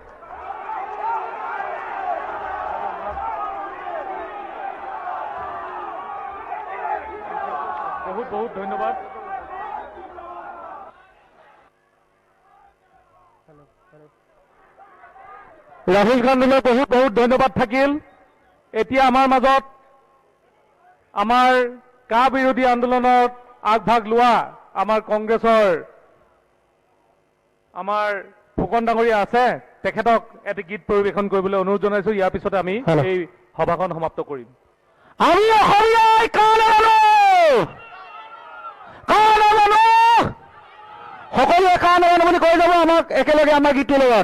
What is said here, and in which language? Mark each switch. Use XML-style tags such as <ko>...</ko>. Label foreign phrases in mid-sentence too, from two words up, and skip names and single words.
<hi>बहुत बहुत धन्यवाद। राहुल गांधीলৈ बहुत बहुत धन्यवाद থাকিল।</hi> <as>এতিয়া আমাৰ মাজত আমাৰ কা বিৰোধী আন্দোলনত আগভাগ লোৱা আমাৰ কংগ্ৰেছৰ আমাৰ ফুকন ডাঙৰীয়া আছে, তেখেতক এটি গীত পৰিৱেশন কৰিবলৈ অনুৰোধ জনাইছো। ইয়াৰ পিছতে আমি এই সভাখন সমাপ্ত কৰিম। আমি অসমীয়াই সকলোৱে কাণ বুলি কৈ যাব আমাক একেলগে আমাৰ গীতটোৰ লগত।</as>